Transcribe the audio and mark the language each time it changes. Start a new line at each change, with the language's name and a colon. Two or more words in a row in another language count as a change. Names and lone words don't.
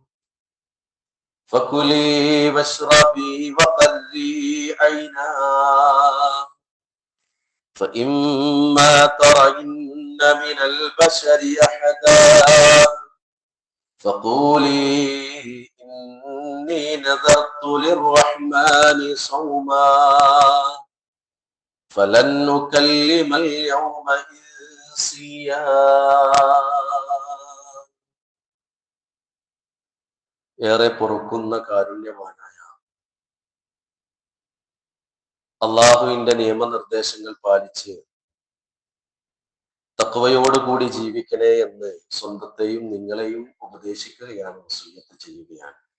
Arabic: فكلي واشربي وقري عينا فإما ترين من البشر أحدا فقولي إني نذرت للرحمن صوما فلن نكلم اليوم إنسيا.
Malayalam: ഏറെ പൊറുക്കുന്ന കാരുണ്യവാനായ അള്ളാഹുവിന്റെ നിയമനിർദ്ദേശങ്ങൾ പാലിച്ച് തഖ്വയോടുകൂടി ജീവിക്കണേ എന്ന് സ്വന്തത്തെയും നിങ്ങളെയും ഉപദേശിക്കുകയാണ്, വസിയ്യത്ത് ചെയ്യുകയാണ്.